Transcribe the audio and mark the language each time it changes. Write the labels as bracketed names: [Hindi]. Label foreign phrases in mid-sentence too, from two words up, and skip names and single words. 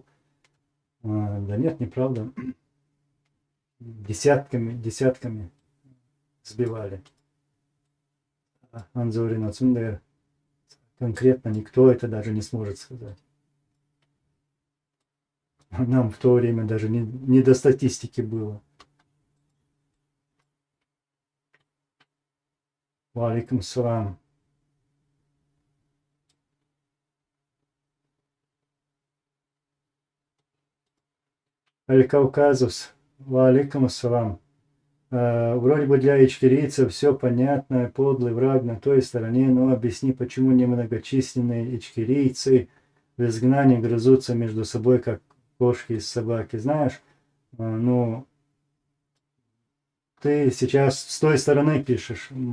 [Russian] Да нет, неправда. Десятками сбивали. Анзорина Цундер. Конкретно никто это даже не сможет сказать. Нам в то время даже не до статистики было. [Arabic] وعليكم السلام. [Russian] Аль-Кавказус. [Arabic] وعليكم السلام. [Russian] Вроде бы для ичкерийцев все понятно, подлый враг на той стороне, но объясни, почему немногочисленные ичкерийцы в изгнании грызутся между собой, как кошки и собаки. Знаешь, ну, ты сейчас с той стороны пишешь.